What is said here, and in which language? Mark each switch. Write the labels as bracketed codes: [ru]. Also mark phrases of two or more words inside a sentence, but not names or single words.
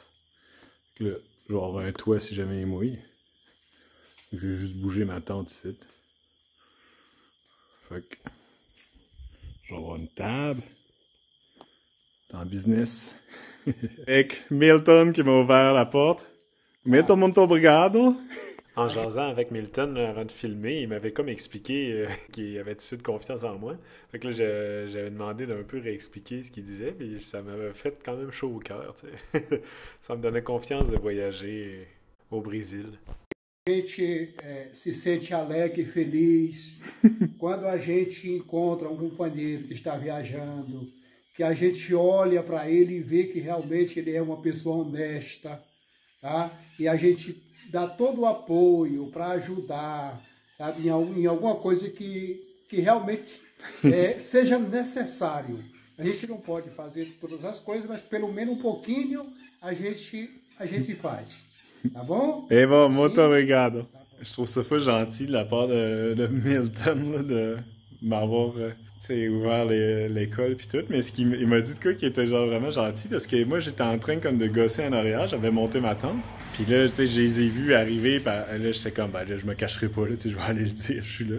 [fr] Fait que là, je vais avoir un toit si jamais il mouille. Je vais juste bouger ma tente ici. Fait que je vais avoir une table. En business. Avec Milton qui m'a ouvert la porte. [pt] Milton, muito obrigado. [fr] En jasant avec Milton avant de filmer, il m'avait comme expliqué qu'il avait tout de suite confiance en moi. Fait que là, j'avais demandé d'un peu réexpliquer ce qu'il disait, puis ça m'avait fait quand même chaud au cœur, tu sais. Ça me donnait confiance de voyager au Brésil. [pt] A gente se sente alegre e feliz quando a gente encontra um companheiro que está viajando, que a gente olha para ele e vê que realmente ele é uma pessoa honesta, tá? E a gente dá todo o apoio para ajudar, sabe? Em alguma coisa que realmente seja necessário. A gente não pode fazer todas as coisas, mas pelo menos um pouquinho a gente faz. Tá bom? Eh bon, muito obrigado. [fr] Je trouve ça fou gentil de la part de Milton là, de m'avoir ouvert l'école puis tout. Mais il m'a dit de quoi qui était genre vraiment gentil parce que moi j'étais en train comme de gosser en arrière, j'avais monté ma tente. Puis là, tu sais, je les ai vus arriver, là j'étais comme ben là je me cacherai pas là, tu sais, je vais aller le dire, je suis là.